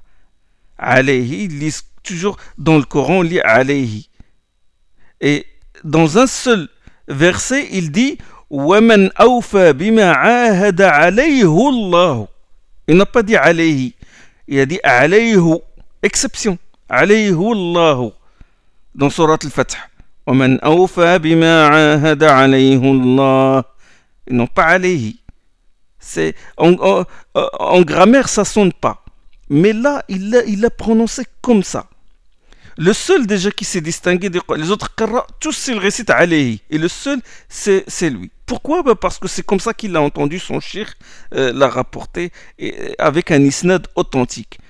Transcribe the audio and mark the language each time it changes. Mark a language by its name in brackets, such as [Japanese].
[French] « Alayhi » ils lisent toujours dans le Coran, on lit « alayhi » et dans un seul verset, il dit « [Arabic] wa man awfa bima ahada alayhu Allah [French] » il n'a pas dit « alayhi » il a dit « alayhu » exception « alayhu Allah » dans surat al-Fath. [Arabic] ومن أوفى بما عاهد عليه الله [French] non pas [Arabic] عليه. [French] C'est en grammaire ça sonne pas, mais là il a prononcé comme ça. Le seul déjà qui s'est distingué des les autres qurra, tous ils récitent عليه, et le seul c'est lui. Pourquoi? Ben parce que c'est comme ça qu'il a entendu son cheikh l'a rapporté et, avec un isnad authentique.